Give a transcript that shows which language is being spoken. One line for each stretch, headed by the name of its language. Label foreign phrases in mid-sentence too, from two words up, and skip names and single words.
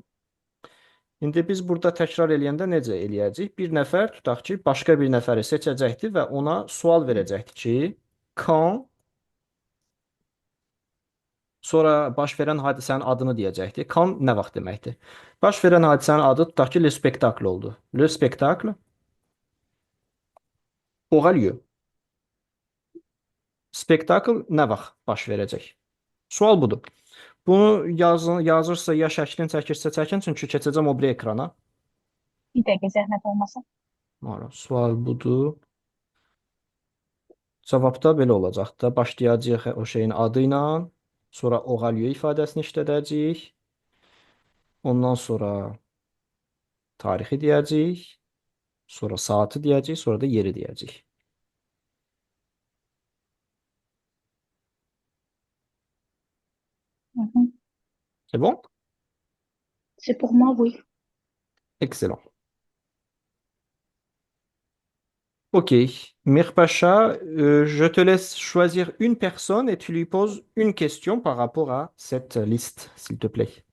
Azerbaijani: İndi biz burada təkrar eləyəndə necə eləyəcəyik? Bir nəfər tutaq ki, başqa bir nəfəri seçəcəkdir və ona sual verəcəkdir ki, quand, sonra baş verən hadisənin adını deyəcəkdir. Quand nə vaxt deməkdir? Baş verən hadisənin adı tutaq ki,
French: le spectacle oldu. Le spectacle aura lieu.
Azerbaijani: Spektakl nə vaxt baş verəcək? Sual budur. Bunu yazırsa ya şəklini çəkirsə çəkin, çünki keçəcəm o biri ekrana. Bir dəqiqə zəhmət olmasa. Voilà, sual budur. Cavabda belə olacaq da. Başlayacağıq o şeyin adı ilə, sonra
French: aura lieu
Azerbaijani: ifadəsini işlədəcəyik. Ondan sonra tarixi deyəcəyik, sonra saatı deyəcəyik, sonra da yeri deyəcəyik. Mhm.
French: C'est bon? C'est pour moi, oui. Excellent. Ok. Mirpacha, je te laisse choisir une personne et tu lui poses une question par rapport à cette liste, s'il te plaît.